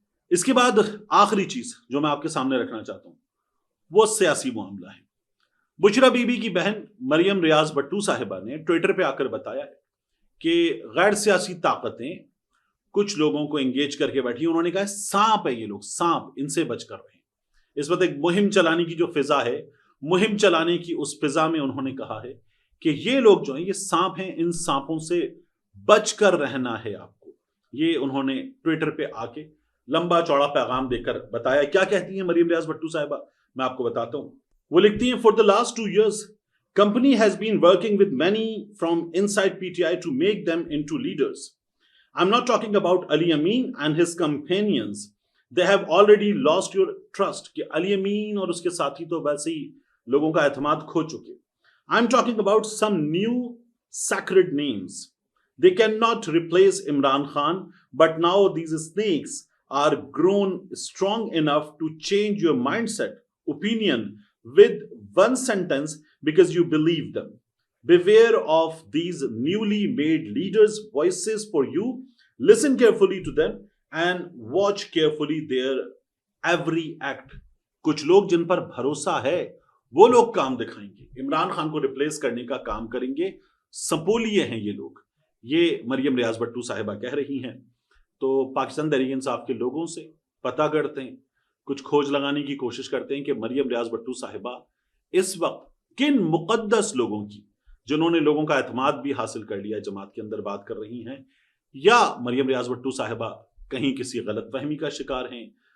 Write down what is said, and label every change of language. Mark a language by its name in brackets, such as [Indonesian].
[Urdu] اس کے بعد آخری چیز جو میں آپ کے سامنے رکھنا چاہتا ہوں وہ سیاسی معاملہ ہے۔ بشرا بی بی کی بہن مریم ریاض بٹو صاحبہ نے ٹویٹر پہ آ کر بتایا ہے کہ غیر سیاسی طاقتیں کچھ لوگوں کو انگیج کر کے بیٹھی، انہوں نے کہا سانپ ہے یہ لوگ، سانپ، ان سے بچ کر رہیں۔ اس وقت ایک مہم چلانے کی جو فضا ہے، مہم چلانے کی اس فضا میں انہوں نے کہا ہے کہ یہ لوگ جو ہیں یہ سانپ ہیں, ان سانپوں سے بچ کر رہنا ہے آپ کو. یہ انہوں نے ٹویٹر پہ آ کے لمبا چوڑا پیغام دے کر بتایا. کیا کہتی ہیں مریم ریاض بھٹو صاحبہ, میں آپ کو بتاتا ہوں. وہ لکھتی ہیں, [English] For the last 2 years company has been working with many from inside PTI to make them into leaders. I'm not talking about Ali Amin and his companions. They have already lost your trust. [Urdu] کہ علی امین اور اس کے ساتھی تو ویسے ہی لوگوں کا اعتماد کھو چکے. [English] I'm talking about some new sacred names. They cannot replace Imran Khan, but now these snakes are grown strong enough to change your mindset, opinion with one sentence because you believe them. Beware of these newly made leaders' voices for you. Listen carefully to them and watch carefully their every act. [Urdu] کچھ لوگ جن پر بھروسہ ہے وہ لوگ کام دکھائیں گے, عمران خان کو ریپلیس کرنے کا کام کریں گے. سپولیے ہیں یہ لوگ, یہ مریم ریاض بھٹو صاحبہ کہہ رہی ہیں. تو پاکستان تحریک انصاف کے لوگوں سے پتہ کرتے ہیں, کچھ کھوج لگانے کی کوشش کرتے ہیں کہ مریم ریاض بھٹو صاحبہ اس وقت کن مقدس لوگوں کی, جنہوں نے لوگوں کا اعتماد بھی حاصل کر لیا, جماعت کے اندر بات کر رہی ہیں, یا مریم ریاض بھٹو صاحبہ کہیں کسی غلط فہمی کا شکار ہیں,